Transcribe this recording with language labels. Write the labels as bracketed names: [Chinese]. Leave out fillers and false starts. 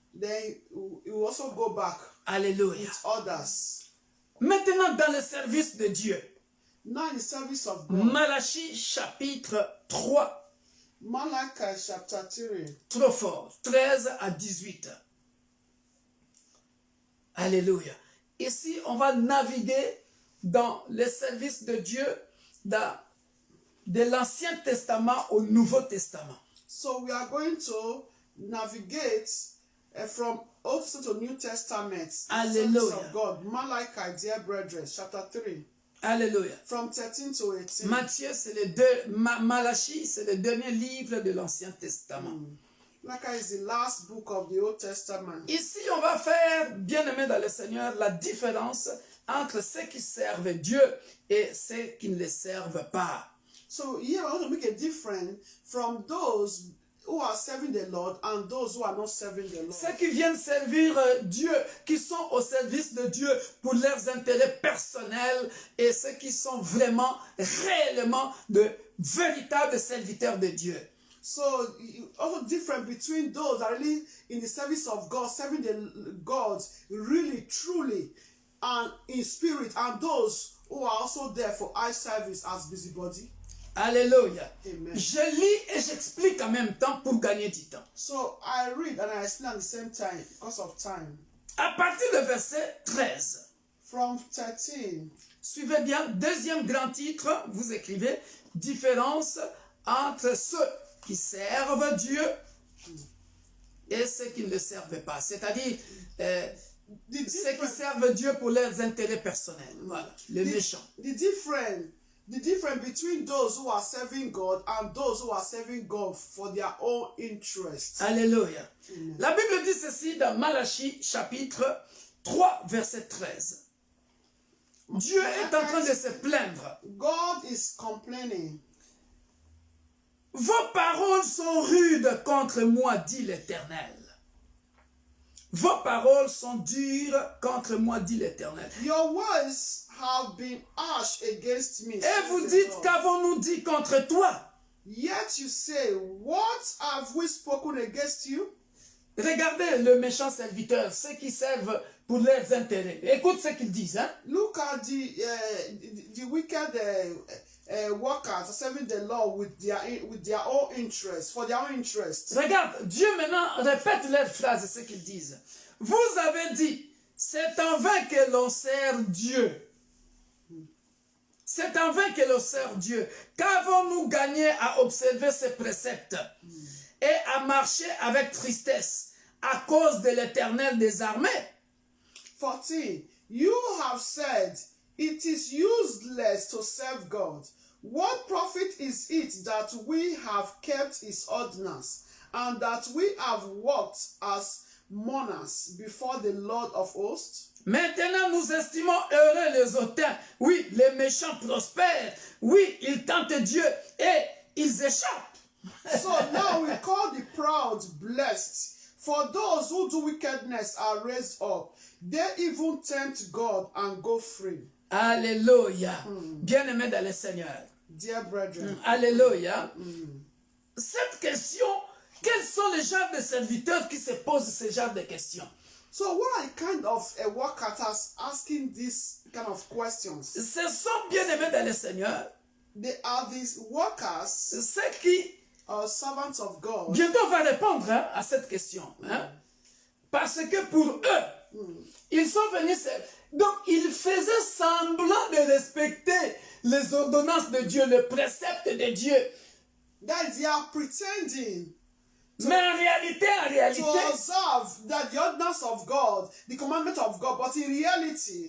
[English] Then he will also go back. [French] Alléluia. [English] With others. [French] Maintenant dans le service de Dieu. [English] Now in the service of God. [French] Malachie chapitre 3. [English] Malachi chapter 3. [French] Trop fort. 13 à 18. Alléluia. Ici, on va naviguer dans le service de Dieu de l'Ancien Testament au Nouveau Testament. [English] So we are going to navigate from Old to New Testament. Hallelujah. Of God. Malachi, dear brethren, chapter 3. [French] Alléluia. [English] From 13 to 18. [French] Matthieu, Malachie, c'est le dernier livre de l'Ancien Testament. [English] Malachi is the last book of the Old Testament. [French] Ici, on va faire, bien-aimé dans le Seigneur, la différence entre ceux qui servent Dieu et ceux qui ne le servent pas. [English] So here I want to make a difference from those who are serving the Lord and those who are not serving the Lord. [French] Ceux qui viennent servir Dieu, qui sont au service de Dieu pour leurs intérêts personnels et ceux qui sont vraiment, réellement de véritables serviteurs de Dieu. [English] So also different between those that are really in the service of God, serving the God really, truly, and in spirit, and those who are also there for eye service as busybody. [French] Alléluia. Amen. Je lis et j'explique en même temps pour gagner du temps. [English] So I read and I explain at the same time because of time. [French] À partir du verset 13, [English] From 13, [French] suivez bien, deuxième grand titre, vous écrivez « Différence entre ceux qui servent Dieu et ceux qui ne le servent pas ». C'est-à-dire, ceux qui servent Dieu pour leurs intérêts personnels. Voilà, les méchants. [English] the difference between those who are serving God and those who are serving God for their own interests. [French] Alléluia. La Bible dit ceci dans Malachie chapitre 3 verset 13. Dieu est en train de se plaindre. [English] God is complaining. [French] Vos paroles sont rudes contre moi, dit l'Éternel. Vos paroles sont dures contre moi, dit l'Éternel. [English] Your words have been harsh against me. [French] Et [English] says [French] vous [English] the [French] dites, [English] Lord. [French] qu'avons-nous dit contre toi? [English] Yet you say, what have we spoken against you? [French] Regardez le méchant serviteur, ceux qui servent pour leurs intérêts. Écoute ce qu'ils disent. Hein? [English] Look at the wicked workers serving the Lord with their own interests, for their own interests. [French] Regarde, Dieu maintenant répète leur phrase, ce qu'ils disent. Vous avez dit, c'est en vain que l'on sert Dieu. C'est en vain que l'on sert Dieu. Qu'avons-nous gagné à observer ses préceptes et à marcher avec tristesse à cause de l'Éternel des armées? 14. [English] You have said, it is useless to serve God. What profit is it that we have kept his ordinance, and that we have walked as mourners before the Lord of hosts? [French] Maintenant, nous estimons heureux les hautains. Oui, les méchants prospèrent. Oui, ils tentent Dieu et ils échappent. [English] So now we call the proud blessed. For those who do wickedness are raised up. They even tempt God and go free. [French] Alléluia. Bien-aimés dans le Seigneur. [English] Dear brethren, [French] Alléluia. Cette question, quels sont les genres de serviteurs qui se posent ce genre de questions? [English] so what are kind of workers asking these kind of questions? [French] Ce sont bien-aimés dans le Seigneur, [English] They are these workers, [French] ceux qui, [English] servants of God. [French] bientôt on va répondre hein, à cette question. Hein? Parce que pour eux, ils sont venus, donc ils faisaient semblant de respecter les ordonnances de Dieu, le précepte de Dieu. [English] That they are pretending [French] Mais en réalité, [English] to observe that the ordinance of God, the commandment of God, but in reality,